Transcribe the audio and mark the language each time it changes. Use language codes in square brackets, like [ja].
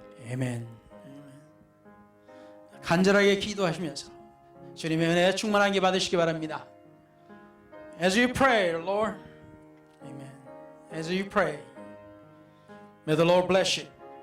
[en] Amen. [ko] 간절하게 기도하시면서 주님의 은혜에 충만하게 받으시기 바랍니다. [en] As you pray, Lord, Amen. As you pray, may the Lord bless you.